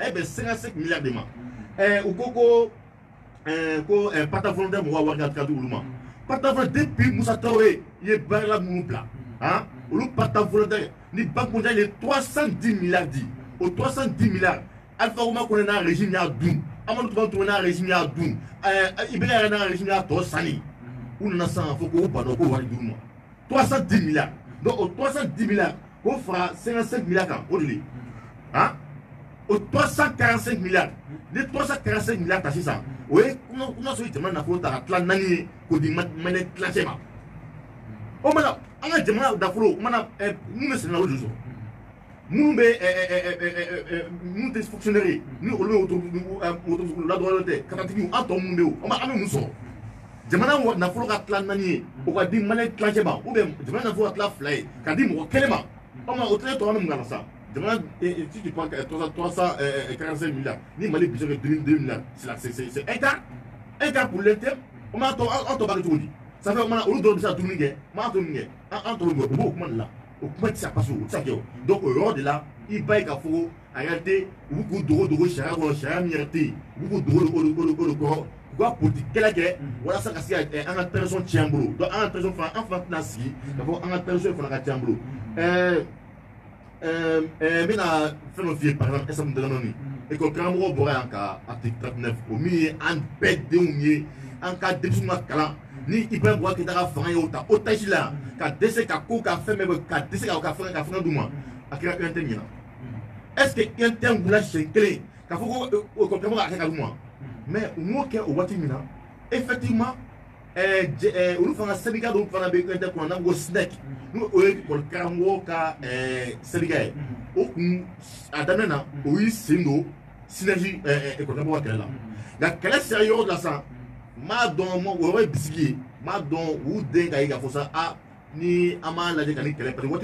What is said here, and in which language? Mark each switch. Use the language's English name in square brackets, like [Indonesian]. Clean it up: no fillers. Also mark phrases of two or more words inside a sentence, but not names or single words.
[Bambara] ye bɛn 55 milliards de ma u ko [French] partant volontaire [Bambara] mɔgɔw wari ka di olu ma [French] partant volontaire [Bambara] depuis Musa Traoré i ye baarakɛla minnu bila olu [French] partant volontaire [Bambara] ni [French] banque mondiale [Bambara] ye 310 milliards di o 310 milliards Alpha Ouma Konde n'a régime y'a dun Amadou Toumani n'a régime y'a dun Ibeka yɛrɛ n'a régime y'a tɔ sani u nana sisan k'a fɔ ko bannɔ ko wari d'u ma 310 milliards donc o 310 milliards k'o fara 55 milliards kan o de ye o 345 milliards ni 345 milliards ta sisan o ye kuma sɔrɔ jamana nafolo ta ka tila 4 ye k'o di maliyɛn tilancɛ ma o mana an ka jamana nafolo o mana mun bɛ sɛnɛ na o de sɔrɔ nous [French] des fonctionnaires nous on la droit de [Bambara] katatigiw an tɔ mun bɛ yen an bɛ mun sɔrɔ jamana nafolo ka tila 4 ye o ka di maliyɛn tilancɛ ma [French] ou bien [Bambara] jamana nafolo ka tila 2 ye ka di mɔgɔ 1 ma o tile tɔ ni mun kana sa jamana si [French] tu prends [Bambara] 345 milliards ni Mali [French] budget que 2 milliards c'est un quart pour l'interne on [Bambara] m'a tɔ b'a kɛ cogo di [French] ça fait [Bambara] mana olu dɔw bɛ se ka dumuni kɛ m'a to min kɛ an tɔ bɛ o b'o kuma de la o kuma tɛ se ka passe o tɛ se ka kɛ o donc o yɔrɔ de la i ba ye k'a fɔ ko [French] en réalité [Bambara] u b'u k'u dogo sariya kɔnɔ sariya min yɛrɛ tɛ yen u b'u k'u dogo o de kɔrɔ u ka politique kɛlɛ kɛ walasa ka se ka an ka tradition tiɲɛ an bolo donc an ka tradition fana an fana tɛna sigi k'a fɔ an ka tradition fana ka tiɲɛ an bolo n bɛna fɛn dɔ f'i ye [French] par exemple [Bambara] ɛsɛmu dalamani école karamɔgɔ bɔra yan ka article 39 o min ye an bɛɛ denw ye an ka denmisɛnninw ka kalan ni Ibrahima Boubacar Keïta ka fanga y'o ta otage la ka dɛsɛ ka ko ka fɛn bɛɛ ka dɛsɛ ka fanga d'u ma a kɛra UNTM ɲɛna [French] est-ce que [Bambara] UNTM wulila siɲɛ kelen k'a fɔ ko école karamɔgɔ ka kɛ ka d'u ma mais u m'o kɛ o waati min na effectivement olu fana syndicat dɔw fana bɛ UNTM kɔnɔ n'an ko SNEC n'o ye école karamɔgɔ ka syndicat ye o kun a daminɛ na o y'i sen don [French] synergie école [Bambara] karamɔgɔ ka kɛlɛ la nka kɛlɛ sera yɔrɔ dɔ la sisan m'a dɔn o yɔrɔ ye bisigi ye m'a dɔn u den ka ye k'a fɔ sa ni an m'a lajɛ ka ni kɛlɛ [French] parce que [Bambara] waati